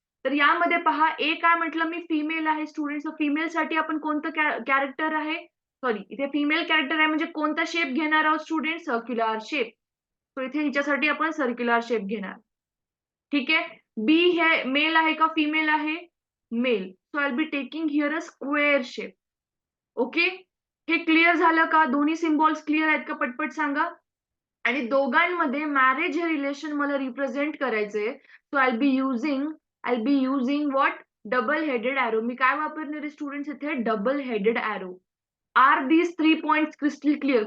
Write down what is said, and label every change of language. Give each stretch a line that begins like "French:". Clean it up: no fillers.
Marathi: तर यामध्ये पहा, ए काय म्हटलं मी? फिमेल आहे स्टुडंट्स. फिमेलसाठी आपण कोणतं कॅरेक्टर आहे? सॉरी, इथे फिमेल कॅरेक्टर आहे, म्हणजे कोणता शेप घेणार आहोत स्टुडंट? Circular shape. सो इथे हिच्यासाठी आपण सर्क्युलर शेप घेणार. ठीक आहे. बी हे मेल आहे का फिमेल आहे? Mail.
English: So I will be taking here a square shape.
Marathi: Okay. हे क्लिअर झालं का? दोन्ही सिम्बॉल्स क्लिअर आहेत का? पटपट सांगा. आणि दोघांमध्ये मॅरेज हे रिलेशन मला रिप्रेझेंट करायचंय.
English: So I be using what? Double headed arrow.
Marathi: मी काय वापरणार आहे स्टुडंट्स इथे? Double headed arrow.
English: Are these 3 points crystal clear?